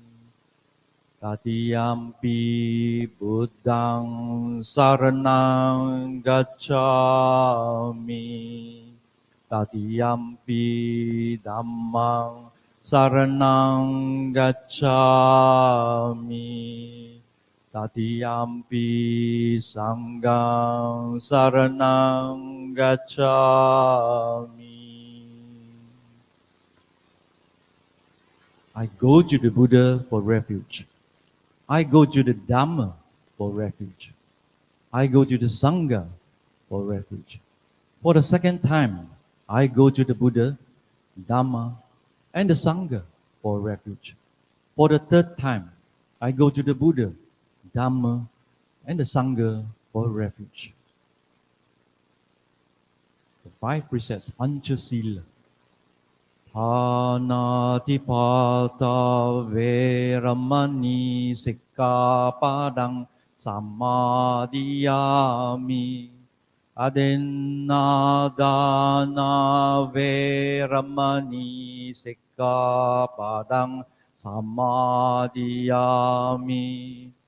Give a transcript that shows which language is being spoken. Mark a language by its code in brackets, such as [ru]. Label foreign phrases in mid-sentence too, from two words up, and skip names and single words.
[pi] Tatiyampi Buddhang saranang gacchami, Tatiyampi Dhammang saranang gacchami, Tatiyampi Sanghang saranang gacchami. [en] I go to the Buddha for refuge. I go to the Dhamma for refuge. I go to the Sangha for refuge. For the second time, I go to the Buddha, Dhamma, and the Sangha for refuge. For the third time, I go to the Buddha, Dhamma, and the Sangha for refuge. The 5 precepts, Panchasila. [pi] Pānātipāta veramani sikkhapadang samadhiyāmi. Adennādāna veramani sikkhapadang samadhiyāmi.